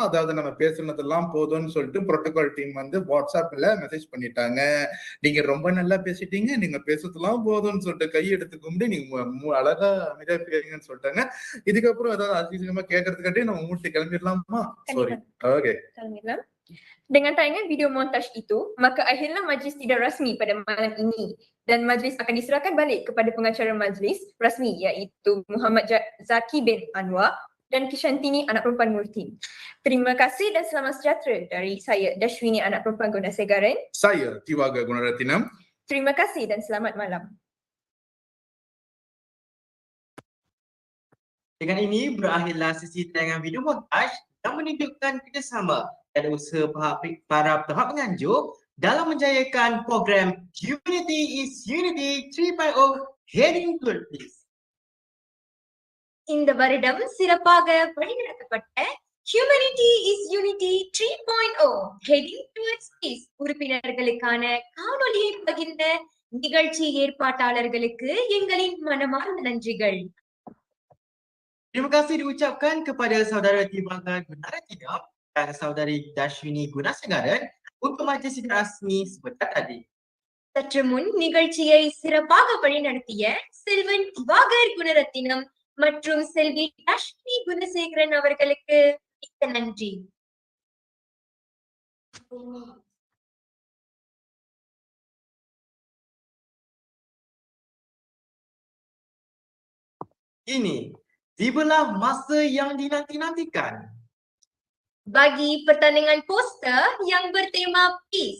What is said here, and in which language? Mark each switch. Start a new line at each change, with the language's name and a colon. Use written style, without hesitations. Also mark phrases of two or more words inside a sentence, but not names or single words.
Tamil: அதாவது நம்ம பேசுனதெல்லாம் போதும்னு சொல்லிட்டு
English: protocol team
Tamil: வாட்ஸ்அப்ல மெசேஜ் பண்ணிட்டாங்க. நீங்க ரொம்ப நல்லா பேசிட்டீங்க, நீங்க பேசுறதெல்லாம் போதும்னு சொல்லிட்டு கை எடுத்து கும்பிட்டு நீங்க அழகா அமைதியா பேசுங்கன்னு சொல்லிட்டாங்க. இதுக்கப்புறம் ஏதாவது அதிசயமா கேட்கறதுக்காட்டி நம்ம மூட்டு கிளம்பிடலாமா?
English: Sorry. Okay. Kalamilah.
Malay: Dengan tayangan video montaj itu, maka akhirnya majlis tidak rasmi pada malam ini dan majlis akan diserahkan balik kepada pengacara majlis rasmi iaitu Muhammad Zaki bin Anwar dan Kishantini anak perempuan Murti. Terima kasih dan selamat sejahtera dari saya Dashwini anak perempuan Gunasegaran. Saya Tiwaga Gunaratinam. Terima kasih dan selamat malam. Dengan ini berakhirlah sesi tayangan video montaj yang menunjukkan kerjasama dan usaha para pihak penganjur dalam menjayakan program Unity is Unity 3.0 Heading Towards Peace.
Tamil: இந்த வருடம் சிறப்பாக வழிநடத்தப்பட்ட Humanity is Unity 3.0 Heading Towards Peace உறுப்பினர்களுக்கான காணொளியை பகிர்ந்த நிகழ்ச்சி ஏற்பாட்டாளர்களுக்கு எங்களின் மனமார்ந்த நன்றிகள்.
Malay: Terima kasih diucapkan kepada saudara Tiwaga Gunaratinam dan saudari Dashwini Gunasegaran untuk majlis tidak rasmi sebentar tadi.
Tamil: சற்று முன் நிகழ்ச்சியை சிறப்பாக வழிநடத்திய செல்வன் திவாகர் குணரத்தினம் மற்றும் செல்வி தஷ்மி குணசேகரன் அவர்களுக்கு மிக்க நன்றி.
Malay: Ini tibalah masa yang dinanti-nantikan. Bagi pertandingan poster yang bertema Peace.